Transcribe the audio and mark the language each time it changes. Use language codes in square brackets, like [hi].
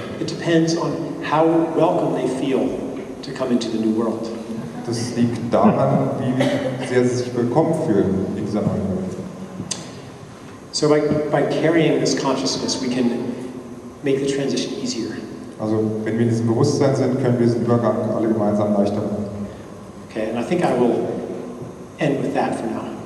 [en] It depends on how welcome they feel to come into the new world. [de] Das liegt daran, wie sehr sie sich willkommen fühlen in dieser neuen Welt. [en] So by carrying this consciousness, we can make the transition easier. [de] Also wenn wir in diesem Bewusstsein sind, können wir diesen Übergang alle gemeinsam leichter machen. [en] Okay, and I think I will end with that for now.